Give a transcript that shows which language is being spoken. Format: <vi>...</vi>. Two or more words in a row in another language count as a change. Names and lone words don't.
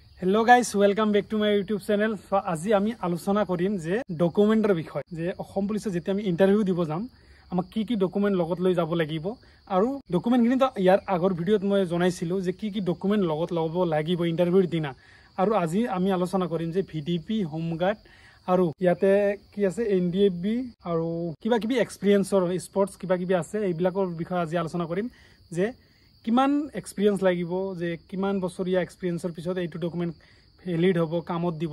<en>Hello guys welcome back to my YouTube channel.</en> <as>सो আজি আমি আলোচনা কৰিম যে ডকুমেন্টৰ বিষয় যে অসম পুলিচে যেতিয়া আমি ইন্টাৰভিউ দিব যাম আমাক কি ডকুমেন্ট লগত লৈ যাব লাগিব আৰু ডকুমেন্টখিনি তো ইয়াৰ আগৰ ভিডিঅত মই জনাইছিলো যে কি ডকুমেন্ট লগত ল'ব লাগিব ইন্টাৰভিউৰ দিনা। আৰু আজি আমি আলোচনা কৰিম যে ভিডিপি হোমগাৰ্ড আৰু ইয়াতে কি আছে এনডিএফবি আৰু কিবা কিবি এক্সপেৰিয়েন্সৰ স্পৰ্টছ কিবা কিবি আছে এইবিলাকৰ বিষয়ে আজি আলোচনা কৰিম যে কিমান এক্সপেৰিয়েন্স লাগিব যে কিমান বছৰীয়া এক্সপেৰিয়েন্সৰ পিছত এইটো ডকুমেন্ট ভ্যালিড হ'ব কামত দিব।</as>